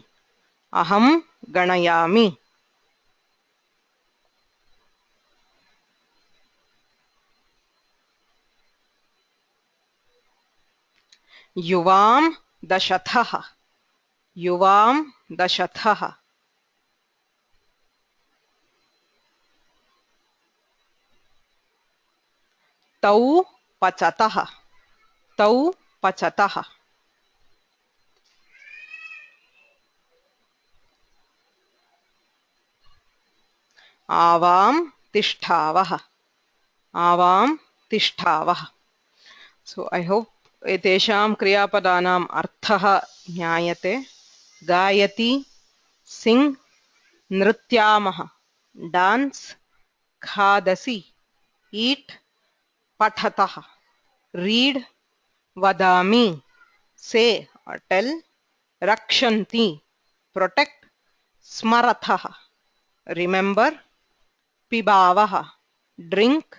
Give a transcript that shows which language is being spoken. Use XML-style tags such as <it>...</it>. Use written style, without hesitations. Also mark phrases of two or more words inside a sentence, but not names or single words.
<sa>अहं गणयामि। युवां दशथः. युवां दशथः। तौ पचतः. तौ पचतः। आवां तिष्ठावः. आवां तिष्ठावः.</sa> <en>So I hope</en> <sa>एतेषां क्रियापदानाम् अर्थः ज्ञायते. Gayati, sing, nrityamah, dance, khadasi,</sa> <en>eat, pathatah, read, vadami, say or tell, rakshanti, protect, smarathah, remember, pibavah, drink,</en>